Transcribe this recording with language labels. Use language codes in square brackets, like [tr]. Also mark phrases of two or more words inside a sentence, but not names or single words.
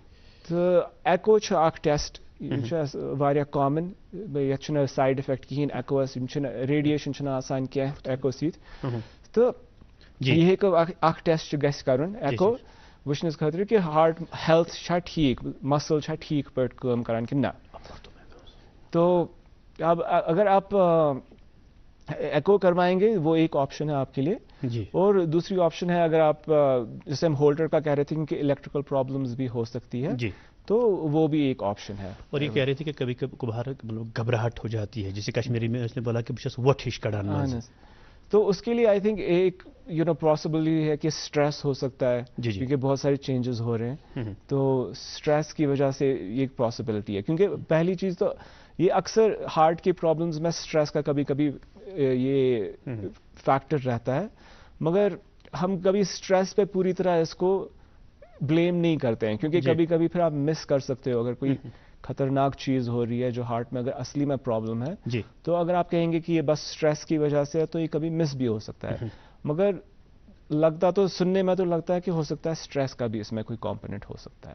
[ks] تہٕ ایکو چھُ اکھ ٹیسٹ یہِ چھُ اَسہِ واریاہ کامن یتھ چھُنہٕ سایڈ افیکٹ کِہینۍ ایکوس یِم چھِنہٕ ریڈیشن چھُنہٕ آسان کینٛہہ ایکو سۭتۍ تہٕ یہِ ہیٚکو اکھ ٹیسٹ گژھِ کرُن ایکو وٕچھنس خٲطرٕ کہِ [en] heart health [ks] چھا ٹھیٖک مسل چھا ٹھیٖک پٲٹھۍ کٲم کران کِنہٕ نہ [ur] تو اب اگر آپ ایکو کروائیں گے وہ ایک آپشن ہے آپ کے لیے اور دوسری آپشن ہے اگر آپ جیسے ہم ہولڈر کا کہہ رہے تھے کہ [en] electrical problems [ur] بھی ہو سکتی ہے تو وہ بھی ایک آپشن ہے اور یہ کہہ رہے تھے کہ کبھی کبھار گھبراہٹ ہو جاتی ہے جیسے کشمیری میں اس نے بولا کہ [ks] بچس وٹ ہش کڑان [ur] تو اس کے لیے [en] I think [ur] ایک [en] you know [ur] پاسبلی ہے کہ اسٹریس ہو سکتا ہے کیونکہ بہت سارے چینجز ہو رہے ہیں تو اسٹریس کی وجہ سے یہ ایک پاسبلٹی ہے کیونکہ پہلی چیز تو یہ اکثر ہارٹ کی پرابلمز میں اسٹریس کا کبھی کبھی یہ فیکٹر رہتا ہے مگر ہم کبھی اسٹریس پہ پوری طرح اس کو بلیم نہیں کرتے ہیں کیونکہ کبھی کبھی پھر آپ مس کر سکتے ہو اگر کوئی خطرناک چیز ہو رہی ہے جو ہارٹ میں اگر اصلی میں پرابلم ہے تو اگر آپ کہیں گے کہ یہ بس اسٹریس کی وجہ سے ہے تو یہ کبھی مس بھی ہو سکتا ہے مگر لگتا تو سننے میں تو لگتا ہے کہ ہو سکتا ہے اسٹریس کا بھی اس میں کوئی کمپوننٹ ہو سکتا ہے.